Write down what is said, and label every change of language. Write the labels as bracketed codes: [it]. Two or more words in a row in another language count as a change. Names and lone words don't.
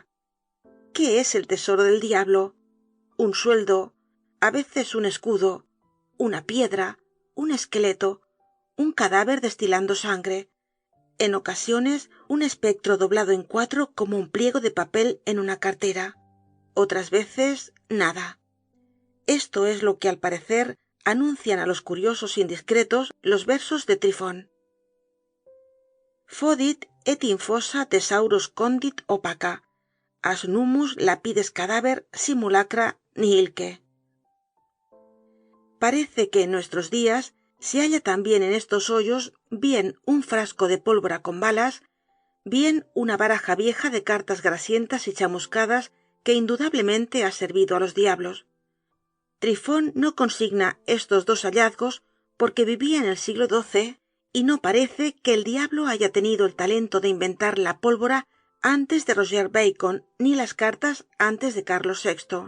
[es] ¿Qué es el tesoro del diablo? Un sueldo, a veces un escudo, una piedra, un esqueleto, un cadáver destilando sangre, en ocasiones un espectro doblado en 4 como un pliego de papel en una cartera, otras veces nada. Esto es lo que al parecer anuncian a los curiosos indiscretos los versos de Trifón. [la] Fodit et in fossa thesaurus condit opaca, as numus lapides cadaver simulacra nihilque. [es] Parece que en nuestros días se halla también en estos hoyos bien un frasco de pólvora con balas, bien una baraja vieja de cartas grasientas y chamuscadas que indudablemente ha servido a los diablos. Trifón no consigna estos 2 hallazgos porque vivía en el siglo XII y no parece que el diablo haya tenido el talento de inventar la pólvora antes de Roger Bacon ni las cartas antes de Carlos VI.